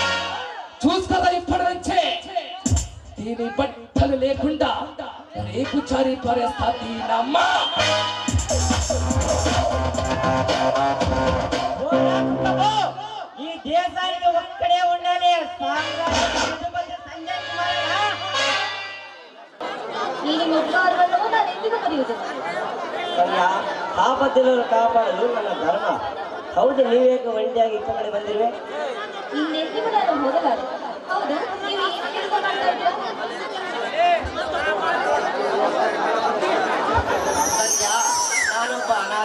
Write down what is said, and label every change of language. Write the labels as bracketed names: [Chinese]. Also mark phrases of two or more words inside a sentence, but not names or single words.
[Telugu] చూస్తారా ఇప్పటి నుంచే దీని బట్టలు లేకుండా రేపు చారి పారేస్తా దీనమ్మ. ఈ దేశానికి ఒక్కడే ఉండాలి, సంజయ్ కుమార్. [Kannada] ನೀನು ಮುಟ್ಟಾಡುವಲ್ಲೂ ನಾನು ಎಂದಿಗೂ ಮರೆಯುವುದಿಲ್ಲ. ಕನ್ಯಾ, ಆಪತ್ತಿನವರು ಕಾಪಾಡಲು ನನ್ನ ಧರ್ಮ. ಹೌದು, ನೀವೇಕೆ ಒಂಟಿಯಾಗಿ ಇತ್ತ ಕಡೆ ಬಂದಿರುವೆ? ಇನ್ನೆಂದಿಗೂ ನಾನು ಹೋಗಲಾರೆ. ಹೌದು, ನೀವು ಏನು ಕೆಲಸ ಮಾಡ್ತಾ ಇದ್ದೀರಾ? ಕನ್ಯಾ, ನಾನೊಬ್ಬ ಅನಾಥ.